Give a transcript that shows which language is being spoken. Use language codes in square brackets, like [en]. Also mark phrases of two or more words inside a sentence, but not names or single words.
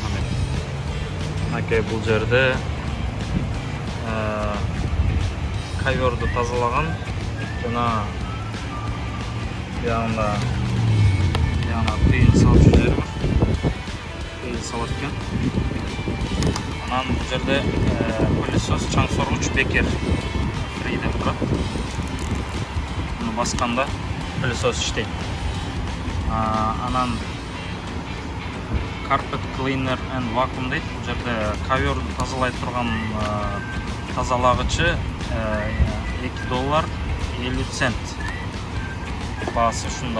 [ky] Бул жерде ковёрду тазалаган жана янда тыйын салчу жери бар. Тыйын салат экен. Анан бул жерде пылесос чаң соргуч бекер фри деп турат. Муну басканда пылесос иштейт. Анан [en] carpet cleaner and vacuum [ky] дейт. Бул жерде ковёрду тазалай турган тазалагычы $2.50. Баасы ушундай.